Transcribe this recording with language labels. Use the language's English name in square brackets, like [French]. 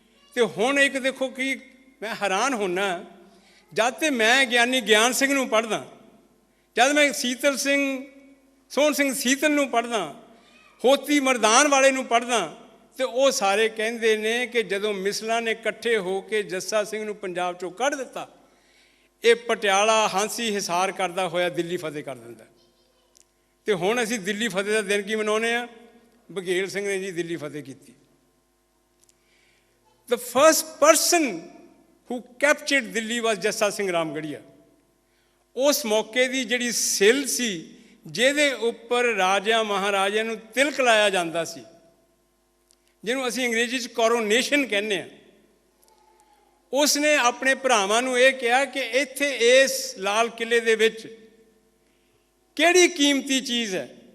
[Punjabi] ਅਤੇ ਹੁਣ ਇੱਕ ਦੇਖੋ ਕਿ ਮੈਂ ਹੈਰਾਨ ਹੁੰਦਾ, ਜਦ ਤੇ ਮੈਂ ਗਿਆਨੀ ਗਿਆਨ ਸਿੰਘ ਨੂੰ ਪੜ੍ਹਦਾ, ਜਦ ਮੈਂ ਸੀਤਲ ਸਿੰਘ, ਸੋਹਣ ਸਿੰਘ ਸੀਤਲ ਨੂੰ ਪੜ੍ਹਦਾ, ਹੋਤੀ ਮਰਦਾਨ ਵਾਲੇ ਨੂੰ ਪੜ੍ਹਦਾ, ਅਤੇ ਉਹ ਸਾਰੇ ਕਹਿੰਦੇ ਨੇ ਕਿ ਜਦੋਂ ਮਿਸਲਾਂ ਨੇ ਇਕੱਠੇ ਹੋ ਕੇ ਜੱਸਾ ਸਿੰਘ ਨੂੰ ਪੰਜਾਬ 'ਚੋਂ ਕੱਢ ਦਿੱਤਾ, ਇਹ ਪਟਿਆਲਾ ਹਾਂਸੀ ਹਿਸਾਰ ਕਰਦਾ ਹੋਇਆ ਦਿੱਲੀ ਫਤਿਹ ਕਰ ਦਿੰਦਾ। ਅਤੇ ਹੁਣ ਅਸੀਂ ਦਿੱਲੀ ਫਤਿਹ ਦਾ ਦਿਨ ਕੀ ਮਨਾਉਂਦੇ ਹਾਂ? ਬਘੇਲ ਸਿੰਘ ਨੇ ਜੀ ਦਿੱਲੀ ਫਤਿਹ ਕੀਤੀ। [English] The first person who captured Delhi was Jassa Singh Ramgarhia. [Punjabi] ਉਸ ਮੌਕੇ ਦੀ ਜਿਹੜੀ ਸਿੱਲ ਸੀ ਜਿਹਦੇ ਉੱਪਰ ਰਾਜਿਆਂ ਮਹਾਰਾਜਿਆਂ ਨੂੰ ਤਿਲਕ ਲਾਇਆ ਜਾਂਦਾ ਸੀ, ਜਿਹਨੂੰ ਅਸੀਂ ਅੰਗਰੇਜ਼ੀ 'ਚ ਕੋਰੋਨੇਸ਼ਨ ਕਹਿੰਦੇ ਹਾਂ, ਉਸ ਨੇ ਆਪਣੇ ਭਰਾਵਾਂ ਨੂੰ ਇਹ ਕਿਹਾ ਕਿ ਇੱਥੇ ਇਸ ਲਾਲ ਕਿਲ੍ਹੇ ਦੇ ਵਿੱਚ ਕਿਹੜੀ ਕੀਮਤੀ ਚੀਜ਼ ਹੈ।